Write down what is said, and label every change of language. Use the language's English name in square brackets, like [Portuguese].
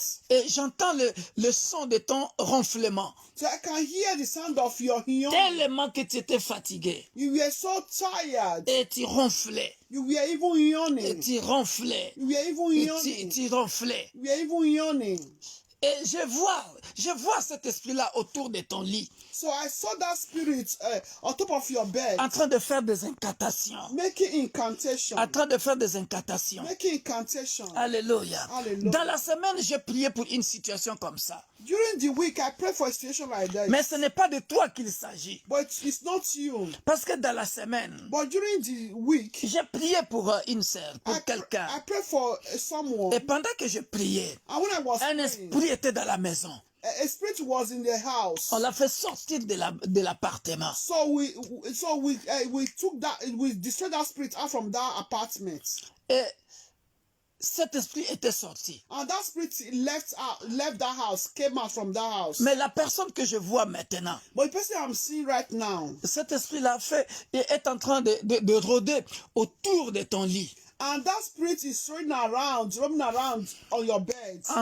[French] Et j'entends le son de ton ronflement. [English] So I can hear the sound of your yawning. [French] Tellement que tu étais fatigué. [English] You were so tired. [French] Et tu ronflais. [English] You were even yawning. [French] Et tu ronflais. [English] You were even yawning. [French] Tu ronflais. [English] You were even yawning. [French] Et je vois cet esprit-là autour de ton lit. [English] So I saw that spirit on top of your bed. [French] En train de faire des incantations. [English] Making incantations. [French] En train de faire des incantations. [English] Making incantations. [French] Alléluia. Alléluia. Dans la semaine, j'ai prié pour une situation comme ça. [English] During the week, I pray for a situation like that. [French] Mais ce n'est pas de toi qu'il s'agit. [English] But it's not you. [French] Parce que dans la semaine, [English] but during the week, [French] j'ai prié pour une sœur, pour quelqu'un. [English] I pray for someone. [French] Et pendant que je priais, [English] and when I was [French] un esprit était dans la maison. [English] a spirit was in the house. [French] On l'a fait sortir de l'appartement. [English] So we took that, we destroyed that spirit out from that apartment. [French] Et cet esprit était sorti. [English] And that spirit left that house, came out from that house. [French] Mais la personne que je vois maintenant, [English] but the person I'm seeing right now, [French] cet esprit-là est en train de rôder autour de ton lit. [English] And that spirit is roaming around on your bed.